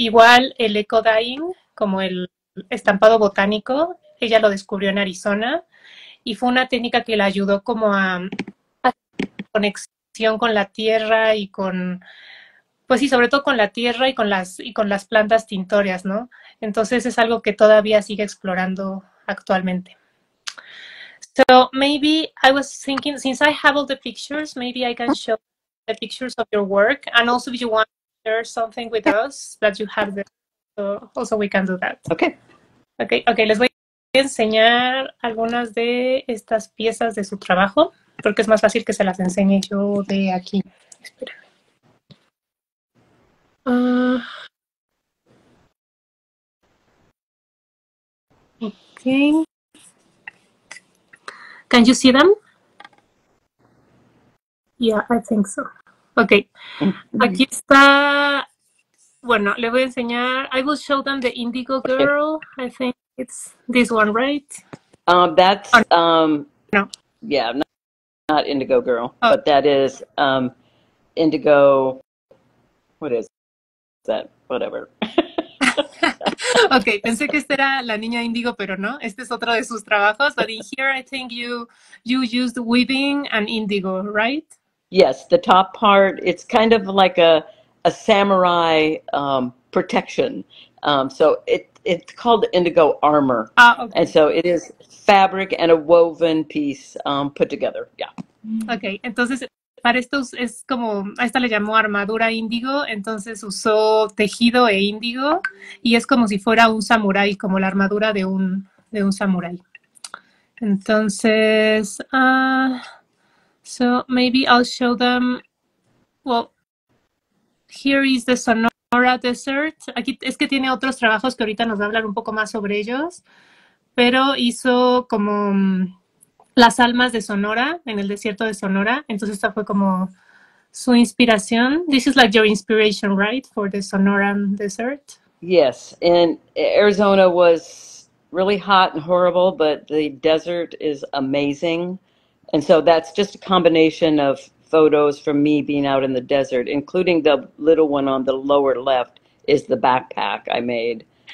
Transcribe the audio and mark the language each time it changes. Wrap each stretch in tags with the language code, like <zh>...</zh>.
<es>Igual el eco dyeing, como el estampado botánico, ella lo descubrió en Arizona y fue una técnica que la ayudó como a conexión con la tierra y con, pues sí, sobre todo con la tierra y con las plantas tintorias, ¿no? Entonces es algo que todavía sigue explorando actualmente.</es> <en>So maybe I was thinking, since I have all the pictures, maybe I can show the pictures of your work, and also if you want to share something with us that you have there, so also we can do that. Okay.</en> <es>Okay, les voy a enseñar algunas de estas piezas de su trabajo, porque es más fácil que se las enseñe yo de aquí. Espérame.</es> <en>Okay. Can you see them? Yeah, I think so. Okay.</en> <es>Aquí está. Bueno, le voy a enseñar.</es> <en>I will show them the Indigo Girl. I think it's this one, right? That's no. Yeah, not Indigo Girl, but that is Indigo. What is that? Whatever.</en> <es>Okay, pensé que esta era la niña índigo, pero no. Este es otro de sus trabajos.</es> <en>But in here, I think you used weaving and indigo, right? Yes, the top part. It's kind of like a samurai protection. So it's called indigo armor, okay. And so it is fabric and a woven piece put together. Yeah.</en> <es>Okay, entonces para esto es como, a esta le llamó armadura índigo, entonces usó tejido e índigo y es como si fuera un samurái, como la armadura de un samurái.</es> <en>Entonces, so maybe I'll show them, well, here is the Sonora Desert.</en> <es>Aquí es que tiene otros trabajos que ahorita nos va a hablar un poco más sobre ellos, pero hizo como las almas de Sonora, en el desierto de Sonora. Entonces esta fue como su inspiración.</es> <en>This is like your inspiration, right, for the Sonoran Desert? Yes, and Arizona was really hot and horrible, but the desert is amazing. And so that's just a combination of photos from me being out in the desert, including the little one on the lower left is the backpack I made.</en>